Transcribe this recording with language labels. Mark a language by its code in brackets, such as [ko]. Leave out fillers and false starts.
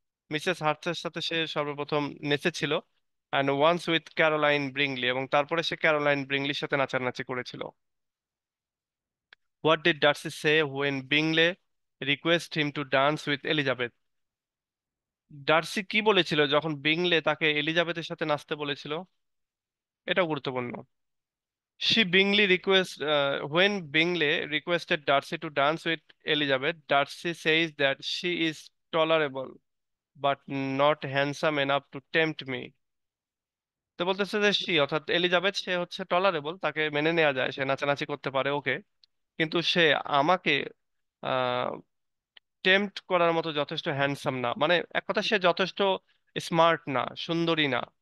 [bn] Mrs হার্স্টের সাথে সে সর্বপ্রথম নেচেছিল। [en] and once with Caroline Bingley, [bn] এবং তারপরে সে ক্যারোলাইন ব্রিংলির সাথে নাচানাচি করেছিল। [en] What did Darcy say when Bingley request him to dance with Elizabeth? [bn] Darcy কি বলেছিল যখন বিংলে তাকে এলিজাবেথের সাথে নাচতে বলেছিল? এটাও গুরুত্বপূর্ণ। [en] She Bingley request when Bingley requested Darcy to dance with Elizabeth, Darcy says that she is tolerable but not handsome enough to tempt me. [bn] তো বলতেছে যে সে, অর্থাৎ এলিজাবেথ, সে হচ্ছে টলারেবল, তাকে মেনে নেওয়া যায়, সে নাচানাচি করতে পারে, ওকে, কিন্তু সে আমাকে টেম্পট করার মতো যথেষ্ট হ্যান্ডসাম না, মানে এক কথা সে যথেষ্ট স্মার্ট না, সুন্দরী না।